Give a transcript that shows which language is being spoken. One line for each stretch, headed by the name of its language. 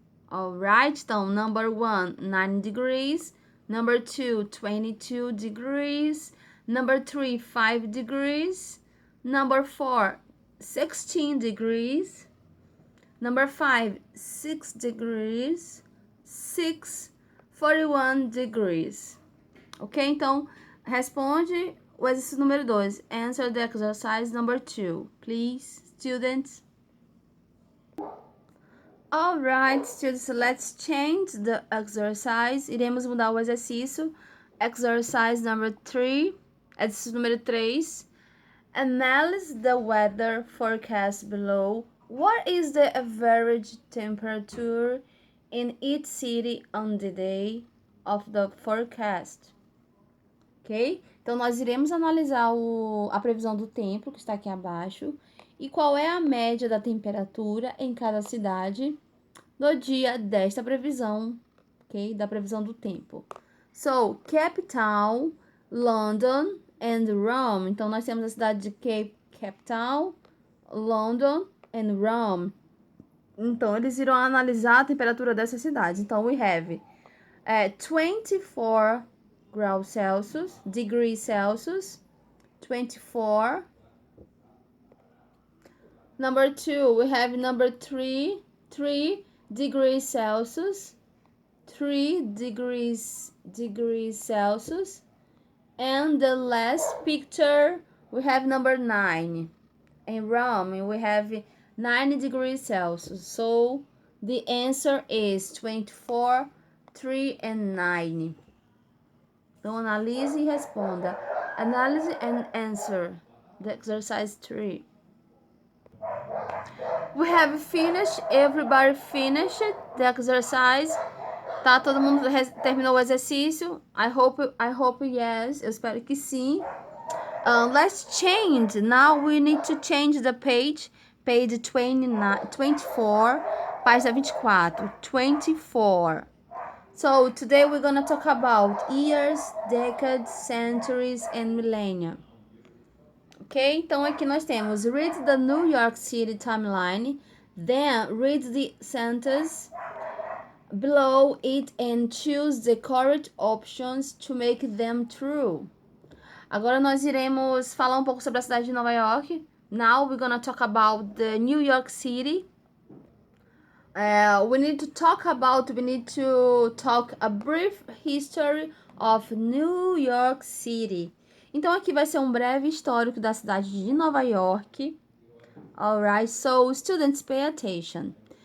English: Alright, então, number 1, 9 degrees, number 2, 22 degrees, number 3, 5 degrees, number 4, 16 degrees, number 5, 6 degrees, 6, 41 degrees. Ok?
Portuguese: Então, responde o exercício número 2.
English: Answer the exercise number 2, please, students. Alright, students, let's change the exercise.
Portuguese: Iremos mudar o exercício.
English: Exercise number 3.
Portuguese: Exercício número 3.
English: Analyze the weather forecast below. What is the average temperature in each city on the day of the forecast? Ok?
Portuguese: Então, nós iremos analisar a previsão do tempo, que está aqui abaixo, e qual é a média da temperatura em cada cidade no dia desta previsão, ok? Da previsão do tempo.
English: So, capital, London and Rome.
Portuguese: Então, nós temos a cidade de Cape Town,
English: London and Rome.
Portuguese: Então, eles irão analisar a temperatura dessas cidades.
English: Então, we have 24
Portuguese: graus Celsius,
English: degrees Celsius, 24. Number 2, we have number 3 degrees Celsius, 3 degrees Celsius. And the last picture, we have number 9. In Rome, we have 9 degrees Celsius. So, the answer is 24, 3, and 9.
Portuguese: Então, analise e responda.
English: Analyze and answer the exercise 3. We have finished. Everybody finished the exercise.
Portuguese: Tá, todo mundo terminou o exercício.
English: I hope yes.
Portuguese: Eu espero que sim.
English: Let's change. Now we need to change the page. Page 24.
Portuguese: Página 24. 24.
English: So today we're gonna talk about years, decades, centuries, and millennia.
Portuguese: Ok? Então aqui nós temos
English: Read the New York City Timeline. Then read the sentence below it and choose the correct options to make them true.
Portuguese: Agora nós iremos falar um pouco sobre a cidade de Nova York.
English: Now we're gonna talk about the New York City. We need to talk a brief history of New York City.
Portuguese: Então aqui vai ser um breve histórico da cidade de Nova York.
English: Alright, so students pay attention.